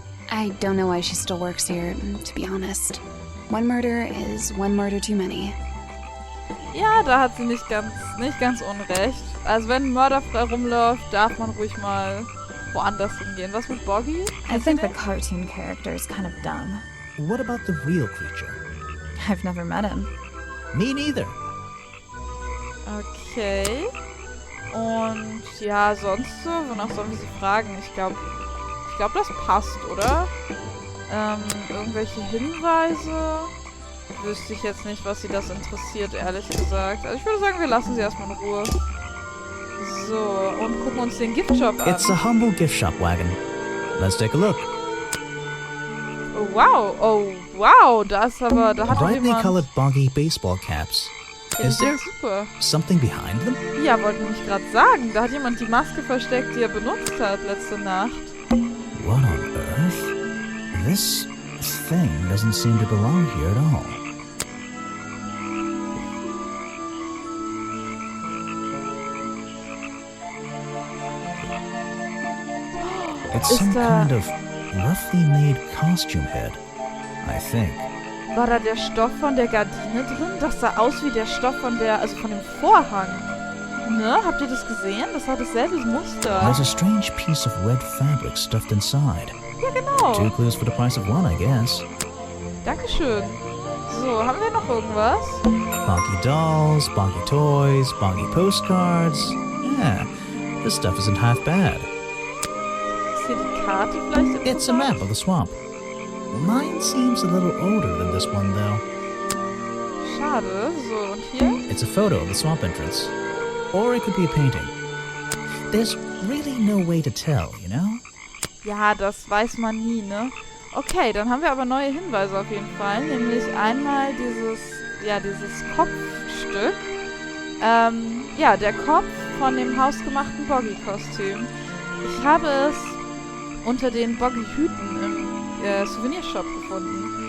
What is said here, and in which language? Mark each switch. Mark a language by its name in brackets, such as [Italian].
[English] I don't know why she still works here, to be honest. One murder is one murder too many. [German] Ja, da hat sie nicht ganz unrecht. Also wenn ein Mörder frei rumläuft, darf man ruhig mal woanders hingehen. Was mit Boggy? [English] I think the cartoon character is kind of dumb. What about the real creature? I've never met him. Me neither. [German] Okay. Und ja, sonst so? Wonach sollen wir sie fragen? Ich glaube, das passt, oder? Irgendwelche Hinweise? Wüsste ich jetzt nicht, was sie das interessiert, ehrlich gesagt. Also ich würde sagen, wir lassen sie erstmal in Ruhe. So, und gucken uns den Giftshop an. [English] It's a humble gift shop wagon. Let's take a look. [German] Oh wow, da hat [English] Brightly [German] jemand... [English] colored Boggy baseball caps. Is there [German] Super. [English] something behind them? [German] Ja, wollte ich gerade sagen. Da hat jemand die Maske versteckt, die er benutzt hat letzte Nacht. [English] What on earth? This thing doesn't seem to belong here at all. It's some kind of roughly made costume head, I think. [German] War da der Stoff von der Gardine drin? Das sah aus wie der Stoff von von dem Vorhang. Ne? Habt ihr das gesehen? Das hat dasselbe Muster. [English] There's a strange piece of red fabric stuffed inside. [German] Ja, genau. [English] 2 clues for the price of 1, I guess. [German] Dankeschön. So, haben wir noch irgendwas? [English] Boggy dolls, boggy toys, boggy postcards. Yeah, this stuff isn't half bad. [German] Ist hier die Karte vielleicht? [English] It's a map of the swamp. Mine seems a little older than this one, though. [German] Schade. So, und hier? [English] It's a photo of the swamp entrance. Or it could be a painting. There's really no way to tell, you know? [German] Ja, das weiß man nie, ne? Okay, dann haben wir aber neue Hinweise auf jeden Fall. Nämlich einmal dieses Kopfstück. Ja, der Kopf von dem hausgemachten Boggy-Kostüm. Ich habe es unter den Boggy-Hüten im Souvenirshop gefunden.